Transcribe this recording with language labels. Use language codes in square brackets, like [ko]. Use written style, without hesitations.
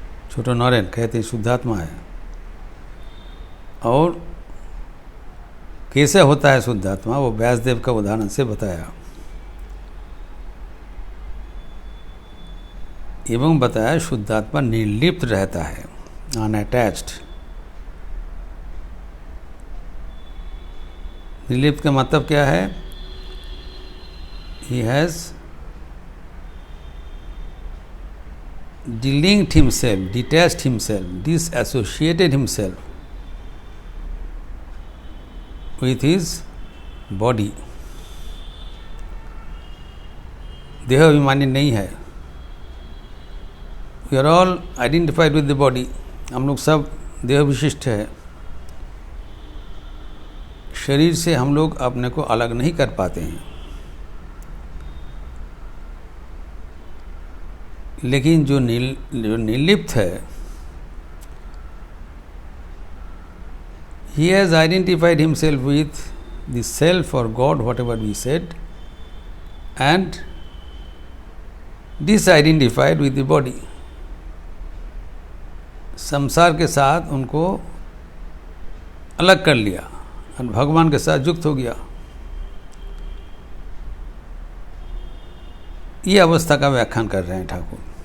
[hi] छोटो नरेन कहते हैं शुद्धात्मा है। और कैसे होता है शुद्धात्मा, वो व्यासदेव का उदाहरण से बताया एवं बताया शुद्धात्मा निर्लिप्त रहता है, अनअटैच्ड। निर्लिप्त का मतलब क्या है? [en] He has delinked himself, detached himself, disassociated himself with his body। [hi] देह अभिमानी नहीं है। [en] We are all identified with the body। [hi] हम लोग सब देह विशिष्ट है। शरीर से हम लोग अपने को अलग नहीं कर पाते हैं। लेकिन जो निर्लिप्त है, [en] he has identified himself with the self or God, whatever we said, and disidentified with the body। [hi] संसार के साथ उनको अलग कर लिया और भगवान के साथ युक्त हो गया। ये अवस्था का व्याख्यान कर रहे हैं ठाकुर।